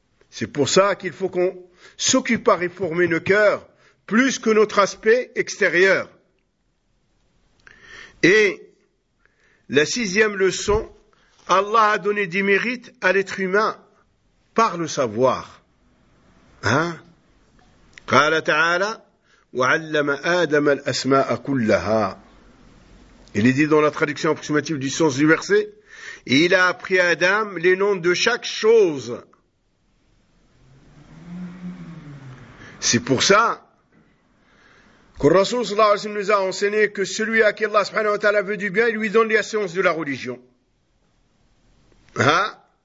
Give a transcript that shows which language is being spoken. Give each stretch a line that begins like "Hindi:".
French: C'est pour ça qu'il faut qu'on s'occupe à réformer le cœur plus que notre aspect extérieur. Et la sixième leçon, Allah a donné des mérites à l'être humain par le savoir. Hein?
Arabic: قال تعالى وعلم آدم الأسماء كلها.
French: Il est dit dans la traduction approximative du sens du verset, et il a appris à Adam les noms de chaque chose. C'est pour ça que le Rasoul sallallahu alayhi wa sallam nous a enseigné que celui à qui Allah subhanahu wa ta'ala veut du bien, il lui donne la science de la religion. Hein?